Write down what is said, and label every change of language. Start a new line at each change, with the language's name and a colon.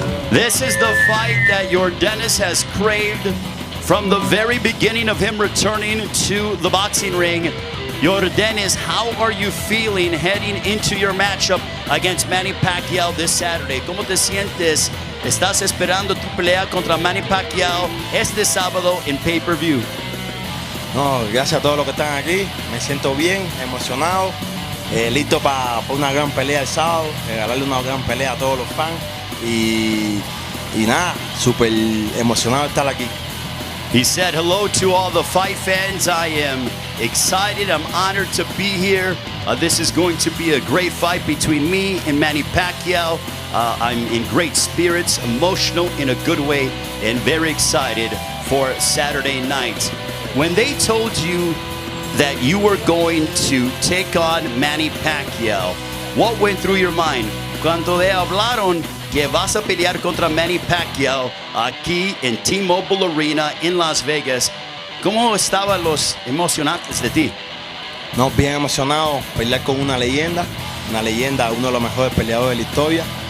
English: This is the fight that Yordenis has craved from the very beginning of him returning to the boxing ring. Yordenis, how are you feeling heading into your matchup against Manny Pacquiao this Saturday?
Spanish: ¿Cómo te sientes? ¿Estás esperando tu pelea contra Manny Pacquiao este sábado en pay-per-view? No, gracias a todos los que están aquí. Me siento bien, emocionado, listo para una gran pelea el sábado, regalarle una gran pelea a todos los fans. Y nada, súper emocionado de estar aquí.
English: He said hello to all the fight fans. I am excited. I'm honored to be here. This is going to be a great fight between me and Manny Pacquiao. I'm in great spirits, emotional in a good way, and very excited for Saturday night. When they told you that you were going to take on Manny Pacquiao, what went through your mind?
Spanish: Cuando le hablaron que vas a pelear contra Manny Pacquiao aquí en T-Mobile Arena en Las Vegas, ¿cómo estaban los emocionantes de ti? No, bien emocionado, pelear con una leyenda, uno de los mejores peleadores de la historia.